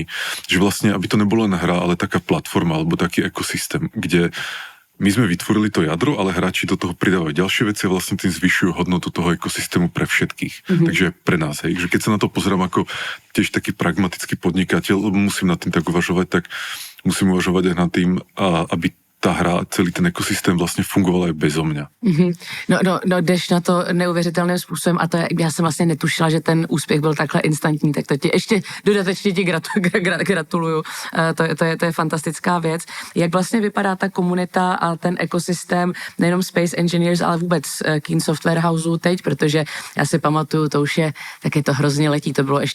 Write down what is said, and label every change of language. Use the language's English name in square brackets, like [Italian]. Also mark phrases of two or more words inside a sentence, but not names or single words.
[Slovak] Že vlastne, aby to nebola len hra, ale taká platforma alebo taký ekosystém, kde my sme vytvorili to jadro, ale hráči do toho pridávajú ďalšie veci a vlastne tým zvyšujú hodnotu toho ekosystému pre všetkých. Takže pre nás, hej. Že keď sa na to pozerám ako tiež taký pragmatický podnikateľ, lebo musím nad tým tak uvažovať, tak musím uvažovať aj nad tým, aby ta hra, celý ten ekosystém [Czech] vlastně fungoval i bezo mě. No, jdeš na to neuvěřitelným způsobem a to je, já jsem vlastně netušila, že ten úspěch byl takhle instantní, tak to ti ještě dodatečně ti gratuluju. To je fantastická věc. Jak vlastně vypadá ta komunita a ten ekosystém nejenom Space Engineers, ale vůbec Keen Software Houseu teď, protože já si pamatuju, to už je, taky to hrozně letí, to bylo